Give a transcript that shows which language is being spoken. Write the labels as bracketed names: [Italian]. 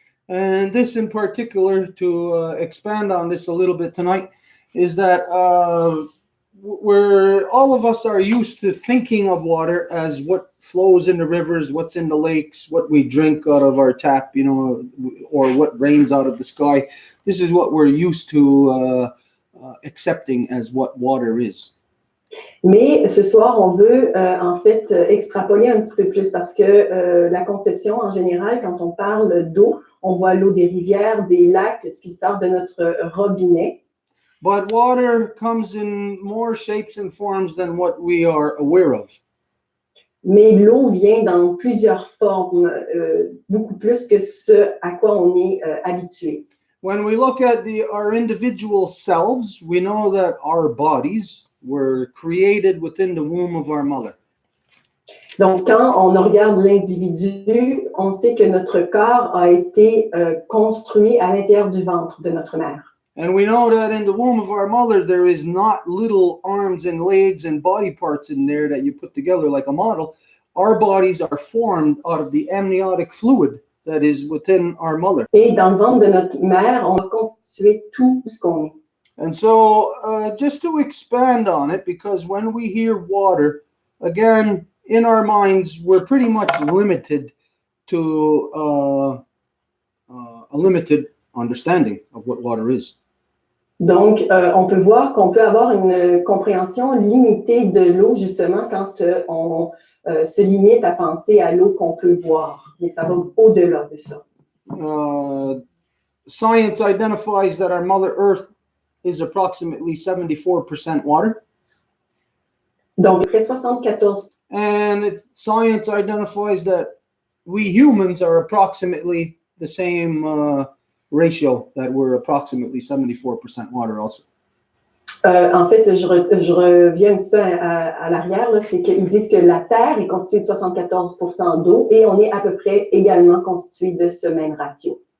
[English] And this in particular, to expand on this a little bit tonight, is that where all of us are used to thinking of water as what flows in the rivers, what's in the lakes, what we drink out of our tap, or what rains out of the sky. This is what we're used to accepting as what water is. [French] Mais ce soir, on veut en fait extrapoler un petit peu plus parce que la conception en général, quand on parle d'eau, on voit l'eau des rivières, des lacs, ce qui sort de notre robinet. [English] But water comes in more shapes and forms than what we are aware of. [French] Mais l'eau vient dans plusieurs formes, beaucoup plus que ce à quoi on est habitué. [English] When we look at our individual selves, we know that our bodies were created within the womb of our mother. [French] Donc, quand on regarde l'individu, on sait que notre corps a été construit à l'intérieur du ventre de notre mère. [English] And we know that in the womb of our mother, there is not little arms and legs and body parts in there that you put together like a model. Our bodies are formed out of the amniotic fluid that is within our mother. [French] Et dans le ventre de notre mère, on a constitué tout ce qu'on est. [English] And so just to expand on it, because when we hear water, again, in our minds, we're pretty much limited to a limited understanding of what water is. [French] Donc, on peut voir qu'on peut avoir une compréhension limitée de l'eau, justement, quand on se limite à penser à l'eau qu'on peut voir. Mais ça va au-delà de ça. [English] Science identifies that our Mother Earth is approximately 74% water. [French] Donc, près 74. [English] And science identifies that we humans are approximately the same ratio, that we're approximately 74% water also. [French] En fait, je reviens un petit peu à l'arrière, là, c'est qu'ils disent que la Terre est constituée de 74% d'eau et on est à peu près également constitué de ce même ratio.